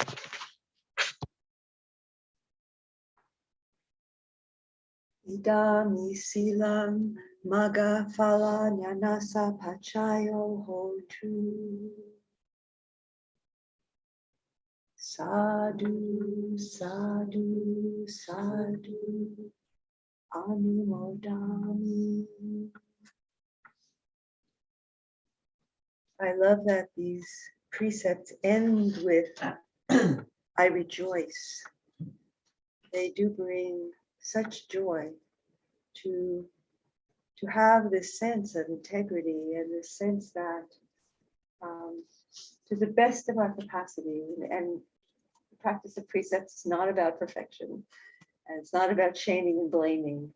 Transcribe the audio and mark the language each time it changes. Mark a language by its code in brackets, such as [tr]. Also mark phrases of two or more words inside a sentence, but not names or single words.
[pi] Idami Silam Maga Phala Nyanasa Pachayo Hotu. Sadhu, sadhu, sadhu. Anumodami. [en] I love that these precepts end with I rejoice. They do bring such joy to have this sense of integrity and this sense that to the best of our capacity, and the practice of precepts is not about perfection, and it's not about shaming and blaming.